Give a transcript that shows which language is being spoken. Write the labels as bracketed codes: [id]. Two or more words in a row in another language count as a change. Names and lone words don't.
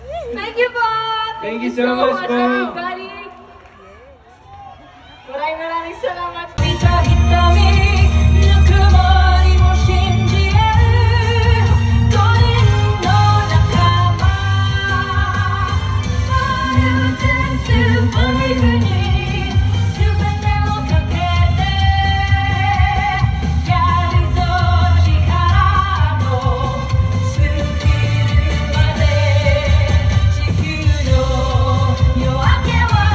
[en] Thank you po! Thank you so much po. [tl] everybody! Maraming salamat! [ja] 見た瞳ぬくもりも信じ合う5人の仲間5に全てをかけてやるぞ力の尽きるまで地球の夜明けは